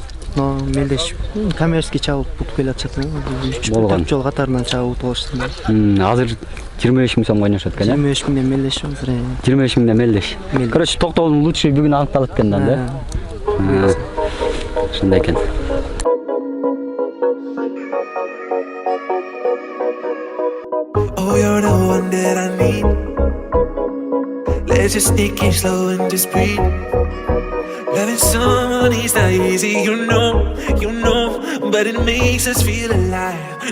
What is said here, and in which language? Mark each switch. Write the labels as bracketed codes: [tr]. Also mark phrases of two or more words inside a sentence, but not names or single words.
[ky] Мелдеш коммерческий чабып утуп келатышат. Болгон. 4 жол катарынан чабып утуп алышты. Азыр 25 миң сомго ойношот экен, 25 миңден мелдеш азыр. 25 миңден мелдеш. Короче, Токтогулдун лучший бүгүн аныкталып экен да. Ушундай экен. [en] Oh, you're the one that I need. Let's just take it slow and just breathe. Loving someone is not easy, you know, but it makes us feel alive.